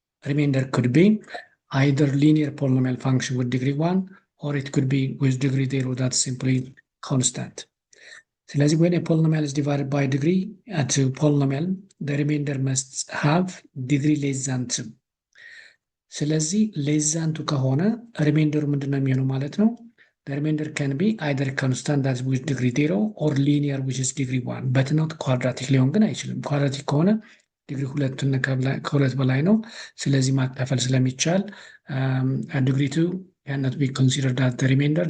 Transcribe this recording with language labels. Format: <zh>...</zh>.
<en>remainder could be either linear polynomial function with degree 1 or it could be with degree 0 that's simply constant. ስለዚህ when a polynomial is divided by degree to polynomial the remainder must have degree less than 2.</en> <am>ስለዚህ less than 2 ከሆነ ሪሜንደሩ ምንድነው የሚሆነው ማለት ነው?</am> <en>The remainder can be either constant that's with degree 0 or linear which is degree 1 but not quadratic</en> <am>ሊሆን ግን አይችልም። ኳድራቲክ ከሆነ ዲግሪ 2 ከሁለት በላይ ነው። ስለዚህ ማካፈል ስለሚቻል</am> <en>degree 2 cannot be considered as the remainder.</en>